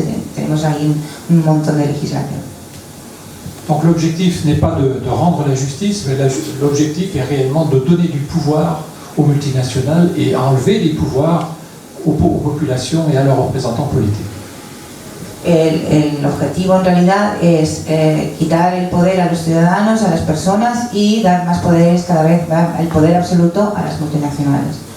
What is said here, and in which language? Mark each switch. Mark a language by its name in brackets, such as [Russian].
[Spanish] Que tenemos ahí un montón de legislación. [French] Donc l'objectif n'est pas de rendre la justice, mais l'objectif est réellement de donner du pouvoir aux multinationales et enlever des pouvoirs aux populations et à leurs représentants politiques. [Spanish] El objetivo en realidad es quitar el poder a los ciudadanos, a las personas y dar más poderes, cada vez dar el poder absoluto a las multinacionales.